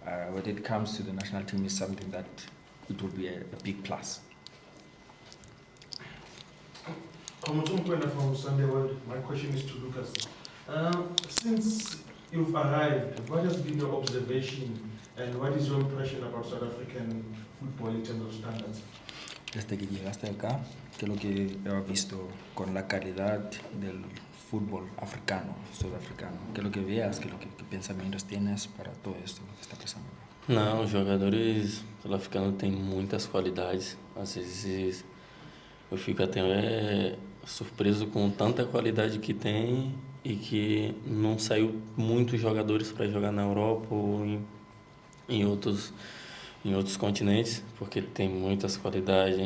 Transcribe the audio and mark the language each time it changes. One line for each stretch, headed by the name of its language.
English: When it comes to the national team, is something that it will be a big plus. Matumo Gallants from Sunday World. My question is to Lucas. Since you've arrived, what has been your observation and what is your impression about South African football in terms of standards?
Spanish: Desde que llegaste acá, ¿qué es lo que has visto con la calidad del fútbol africano, sudafricano? ¿Qué es lo que veas? ¿Qué pensamientos tienes para todo esto que está pasando?
Portuguese: Não, os jogadores sul-africanos têm muitas qualidades. Às vezes eu fico até surpreso com tanta qualidade que tem e que não saiu muitos jogadores para jogar na Europa ou em outros continentes, porque tem muitas qualidades.